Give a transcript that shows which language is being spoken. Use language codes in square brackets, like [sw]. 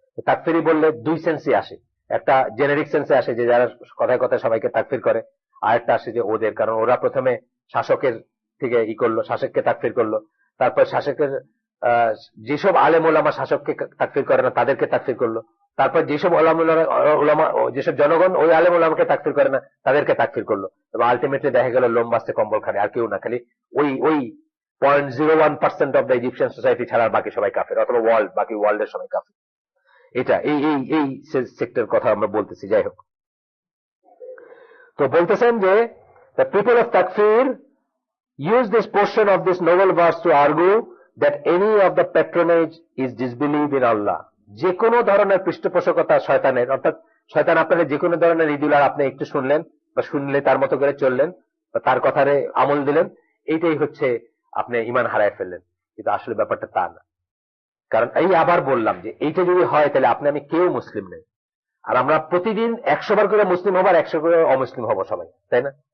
[bn] তাকফিরি বললে দুই সেন্সে আসে, একটা জেনেরিক সেন্সে আসে যে যারা কথায় কথায় সবাইকে তাকফির করে, আর একটা আসে যে ওদের, কারণ ওরা প্রথমে শাসকের থেকে করলো, শাসককে তাকফির করলো, তারপর শাসকের যেসব আলেম ওলামা শাসককে তাকফির করে না তাদেরকে তাকফির করলো, তারপর যেসব ওলামা যেসব জনগণ ওই আলেম ওলামাকে তাকফির করে না তাদেরকে তাকফির করলো, এবং আলটিমেটলি দেখা গেল লোম বাঁচতে কম্বল খানে, আর কেউ না, খালি ওই 0.01% অফ দ্য ইজিপশিয়ান সোসাইটি ছাড়া বাকি সবাই কাফের, অথবা বাকি ওয়ার্ল্ডের সবাই কাফের। এটা এই সেক্টর কথা আমরা বলতেছি। যাই হোক, তো বলতেছেন যে [en] the people of Takfir use this portion of this noble verse to argue that any of the patronage is disbelief in Allah. [bn] যে কোনো ধরনের পৃষ্ঠপোষকতা শয়তানের, অর্থাৎ শয়তান আপনাকে যে কোনো ধরনের রিদুলার আপনি একটু শুনলেন বা শুনলে তার মতো করে চললেন বা তার কথারে আমল দিলেন, এইটাই হচ্ছে আপনি ঈমান হারায় ফেললেন। কিন্তু আসলে ব্যাপারটা তা না। কারণ এই আবার বললাম যে এইটা যদি হয় তাহলে আপনি আমি কেউ মুসলিম নেই, আর আমরা প্রতিদিন 100 বার করে মুসলিম হবো আর 100 করে অমুসলিম হবো সবাই, তাই না?